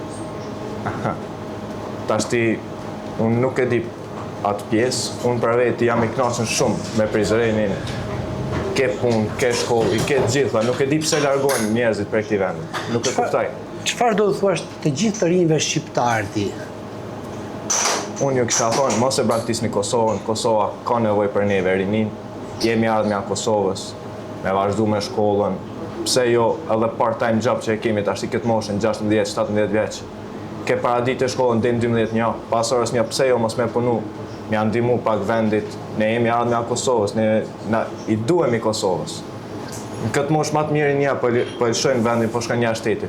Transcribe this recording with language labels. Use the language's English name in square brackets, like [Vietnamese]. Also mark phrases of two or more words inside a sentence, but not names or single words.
[Albanian] Tashti, unë nuk e di atë pjesë, unë për veti jam i kënaqur shumë me Prizrenin, ke punë, ke shkollë, ke gjitha, nuk e di pse largohen njerëzit për këtij vendi. Nuk e kuptoj. Çfarë do të thuash të gjithë të rinjve shqiptar ti? Unë ju kisha thonë, mos e braktisni Kosovën, Kosova ka nevojë për neve rinin, jemi ardhmë nga Kosovës, me vazhdu me shkollën, pse jo edhe [English] part-time job [Albanian] që e kemi tash këtë moshën 16-17 vjeç. Ke paraditë shkollën deri në 12 një, pas orës një, pse jo mos me punu, me janë ndihmu pak vendit, ne jemi ardhmë nga Kosovës, ne i duhemi Kosovës. Në këtë moshë më të mirë një po e lëshojnë vendin, po shkojnë jashtë shtetit.